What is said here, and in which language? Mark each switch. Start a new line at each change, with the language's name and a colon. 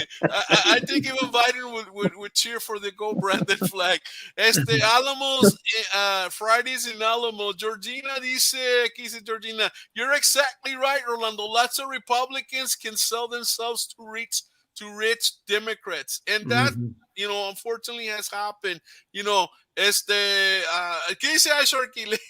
English: I think even Biden would cheer for the "Go Brandon" flag. Alamos Fridays in Alamo.
Spanish: Georgina dice, ¿qué dice Georgina?
English: You're exactly right, Rolando. Lots of Republicans can sell themselves to rich Democrats, and that Mhm. unfortunately has happened. You know,
Spanish: ¿qué dice Sharky?